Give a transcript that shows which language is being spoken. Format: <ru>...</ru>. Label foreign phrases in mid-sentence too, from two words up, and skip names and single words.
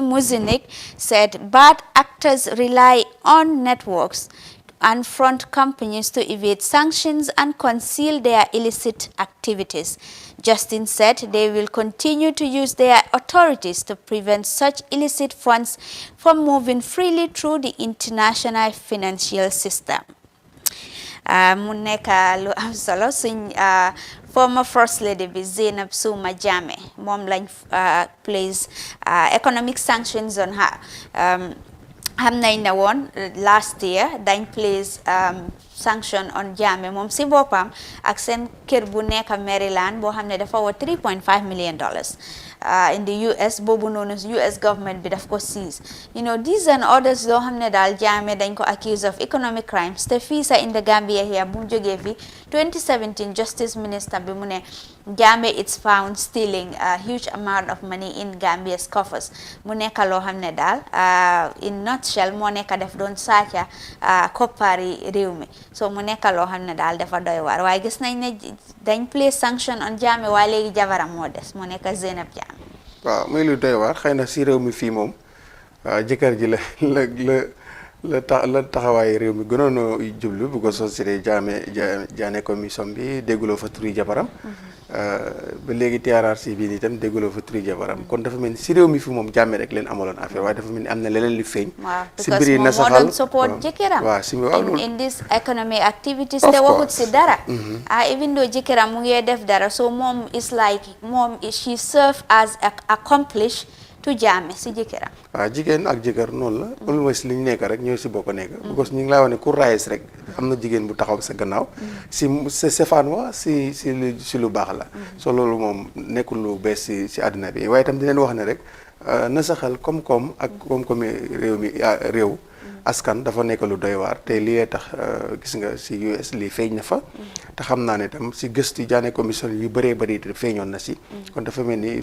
<en>Muzinik said bad actors rely on networks and front companies to evade sanctions and conceal their illicit activities. Justin said they will continue to use their authorities to prevent such illicit funds from moving freely through the international financial system.</en> <wo>Mu nekk lu am solo suñ</wo> <en>former First Lady</en> <wo>bi Zainab Jammeh moom lañ</wo> <en>place economic sanctions on her.</en> <wo>Xam nañ ne woon</wo> <en>last year</en> <wo>dañ</wo> <en>place sanction on Jammeh</en> <wo>moom si boppam ak seen kër bu nekk Maryland boo xam ne dafa war</wo> <en>$3.5 million in the US</en> <wo>boobu noonu US government bi daf ko</wo> <en>seize these and others</en> <wo>loo xam ne daal Jammeh dañ ko</wo> <en>accuse of economic crimes</en> <wo>te fii sa</wo> <en>in the Gambia here</en> <wo>bu mu jógee fi 2017</wo> <en>justice minister</en> <wo>bi mu ne Jammeh</wo> <en>is found stealing a huge amount of money in Gambia's coffers</en> <wo>mu nekk loo xam ne daal</wo> <en>in nutshell</en> <wo>moo nekk def doon sàcca koppari réew mi so mu nekk loo xam ne daal dafa doy waar waaye gis nañ ne dañ</wo> <en>place sanction on Jammeh</en> <wo>waaye léegi jabaram moo des mu nekk Zainab Jammeh. waaw muy lu doy waar xëy na si réew mi fii moom jëkkër ji la taxawaay réew mi gënoon a jublu bu ko société Jammeh commission bi dégguloo fa turi jabaram ba léegi TRRC bii nii tam dégguloo fa turi jabaram kon dafa mel ni si réew mi fi moom Jammeh rek leen amaloon affaire waaye dafa mel ni am na leneen li feeñ si mbiri nasaxal moo doon support jëkkëram waaw si waaw</wo> <en>in this economic activities</en> <wo>te waxut si dara</wo> <en>even though</en> <wo>jëkkëram mu ngi def dara</wo> <en>so moom is like she serve as accomplish to Jammeh</en> <wo>si jëkkëram waaw jigéen ak jëkkër noonu la almost li ñu nekk rek ñoo si bokk nekk because ñu ngi laa wax ne ku raayes rek am na jigéen bu taxaw sa gannaaw si sefaan wa si lu baax la so loolu moom nekkul lu bees si àddina bi waaye itam di leen wax ne rek na saxal koom-koom ak koom-koomi réew askan dafa nekk lu doy waar te lii tax gis nga si US lii feeñ na fa te xam naa ne tam si gëstu Jammeh commission yu bëree bëri feeñoon na si kon dafa mel ni</wo>